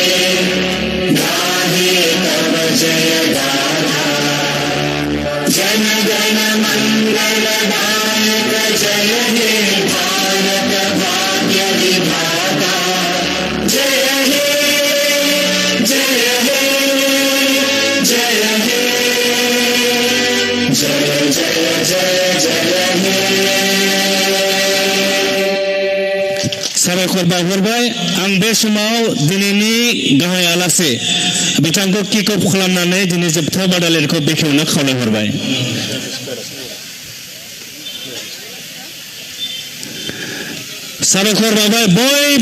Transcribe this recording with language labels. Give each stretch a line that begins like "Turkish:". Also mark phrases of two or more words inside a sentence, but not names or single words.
Bangla: গাহে তব জয় গাথা জন গণ মঙ্গল দায়ক জয় হে ভারত ভাগ্য বিধাতা জয় হে জয় হে জয় হে জয় জয় জয় জয় হে
Bodo: साबायखर बावहरबाय आं बे समाव दिनैनि गाहाय आलासि बिथांखौ किक अफ खालामनानै दिनै जोबथा बादायलायनायखौ बेखेवनो खावलायहरबाय साबायखर बावबाय बयबो